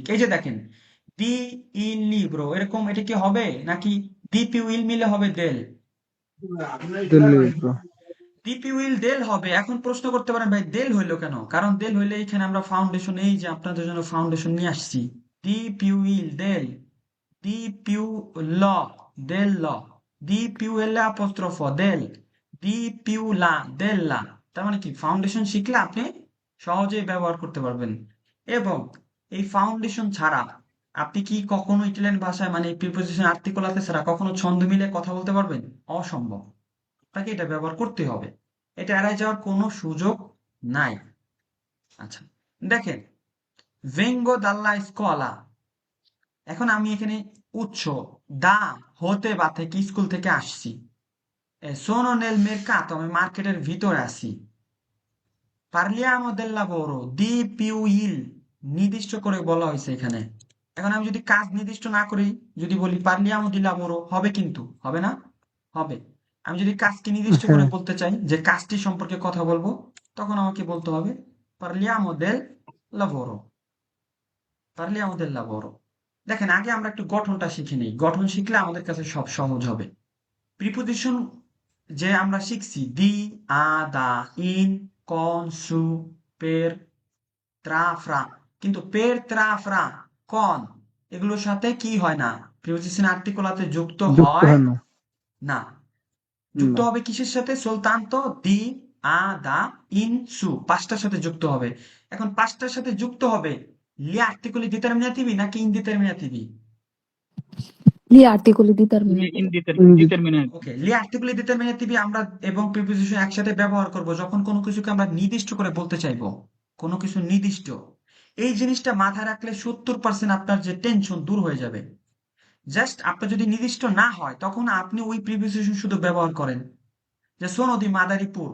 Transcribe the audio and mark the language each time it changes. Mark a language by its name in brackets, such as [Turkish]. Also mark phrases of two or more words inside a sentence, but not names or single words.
[Bangla] এই যে দেখেন [Italian] di il libro, [Bangla] এরকম এটা কি হবে, নাকি [Italian] di più il [Bangla] মিলে হবে দেল? [Italian] del libro. di più il del হবে। [Bangla] এখন প্রশ্ন করতে পারেন ভাই দেল হইলো কেন? কারণ দেল হইলে এখানে আমরা ফাউন্ডেশন, এই যে আপনাদের জন্য ফাউন্ডেশন নিয়ে আসছি। [Italian] di più il del, di più lo del lo, di più l apostrofo del, di più la della। [Bangla] তার মানে কি ফাউন্ডেশন শিখলে আপনি সহজেই ব্যবহার করতে পারবেন। এবং এই ফাউন্ডেশন ছাড়া আপনি কি কখনো ইটালিয়ান ভাষায় মানে [Italian] preposizioni articolate [Bangla] ছাড়া কখনো ছন্দ মিলে কথা বলতে পারবেন? অসম্ভব। আপনাকে এটা ব্যবহার করতে হবে, এটা এড়ায় যাওয়ার কোনো সুযোগ নাই। [Italian] আচ্ছা, দেখেন vengo dalla scuola, [Bangla] এখন আমি এখানে উৎস দা হতে বা থেকে স্কুল থেকে আসছি। [Italian] sono nel mercato, [Bangla] আমি মার্কেটের ভিতরে আছি। [Italian] parliamo del lavoro, di più il, [Bangla] নির্দিষ্ট করে বলা হয়েছে এখানে। এখন আমি যদি কাজ নির্দিষ্ট না করি, যদি বলি [Italian] parliamo di lavoro, [Bangla] হবে? কিন্তু হবে না? হবে। আমি যদি কাজকে নির্দিষ্ট করে হ্যাঁ, বলতে চাই যে কাজটি সম্পর্কে কথা বলবো, তখন আমাকে বলতে হবে [Italian] parliamo del lavoro, parliamo del lavoro। [Bangla] দেখেন আগে আমরা একটু গঠনটা শিখে নিই, গঠন শিখলে আমাদের কাছে সব সহজ হবে। প্রিপোজিশন যে আমরা শিখছি [Italian] di, a, da, in, con, su, per, tra, fra, [Bangla] কিন্তু [Italian] per, tra, fra, con [Bangla] এগুলোর সাথে কি হয় না, [Italian] preposizioni articolate [Bangla] যুক্ত যুক্ত হয় হয় না। না। যুক্ত না, হবে কিসের সাথে? সুলতান্ত, [Italian] di, a, da, in, su, [Bangla] পাঁচটার সাথে যুক্ত হবে। এখন পাঁচটার সাথে যুক্ত হবে [Italian] gli articoli determinativi [Bangla] নাকি ইনডিটারমিনেটিভি? [Italian] Gli articoli determinativi. [Bangla] ইনডিটারমিনেট। ওকে, [Italian] gli articoli determinativi [Bangla] আমরা এবং প্রিপোজিশন একসাথে ব্যবহার করব যখন কোনো কিছুকে আমরা নির্দিষ্ট করে বলতে চাইবো, কোনো কিছু নির্দিষ্ট। এই জিনিসটা মাথায় রাখলে 70% আপনার যে টেনশন দূর হয়ে যাবে। জাস্ট আপনার যদি নির্দিষ্ট না হয় তখন আপনি ওই প্রিপোজিশন শুধু ব্যবহার করেন, যে সোনদি মাদারীপুর।